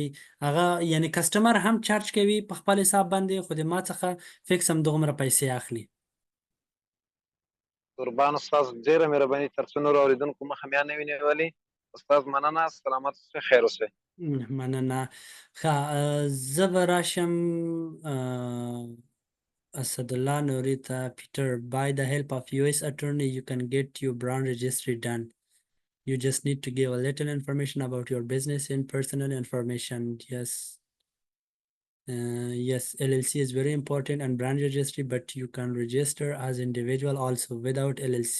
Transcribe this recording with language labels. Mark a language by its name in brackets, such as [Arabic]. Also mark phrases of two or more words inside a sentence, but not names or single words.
[Pashto] هغه یعنی کسټمر هم چارج کوي په خپل حساب باندې، خو د ما څخه فکس هم دغومره پیسې اخلي. قربان استاد، ډېره مهرباني، تر څو نورو اورېدونکو مخه مې نه وي نیولې. استاد مننه، سلامت اوسئ، خیر اوسئ. مننه. ښه، زه به راشم اسدالله نوري ته. [English] Peter, by the help of US attorney you can get your brand registry done. You just need to give a little information about your business and personal information. Yes. Yes, LLC is very important and brand registry, but you can register as individual also without LLC.